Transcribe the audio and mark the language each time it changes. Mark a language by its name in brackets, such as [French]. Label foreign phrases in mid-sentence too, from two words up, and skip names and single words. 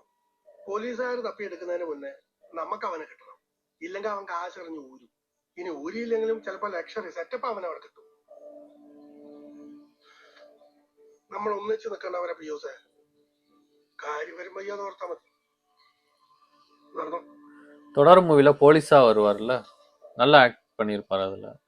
[Malayalam] പോലീസുകാർ തപ്പിയെടുക്കുന്നതിന് മുന്നേ നമുക്ക് അവനെ കിട്ടണം. ഇല്ലെങ്കിൽ അവൻ കാശെറിഞ്ഞ് ഊരും. ഇനി ഊരിയില്ലെങ്കിലും ചിലപ്പോ [English] luxury setup [Malayalam] അവൻ അവിടെ കിട്ടും. നമ്മൾ ഒന്നിച്ച് നിൽക്കേണ്ടവരെ പിയോസേ. കാര്യം വരുമ്പോ അത് ഓർത്താ മതി. നടന്നോ? [Tamil] தொடரும் மூவில போலீஸா வருவார்ல, நல்லா ஆக்ட் பண்ணிருப்பாரு அதுல.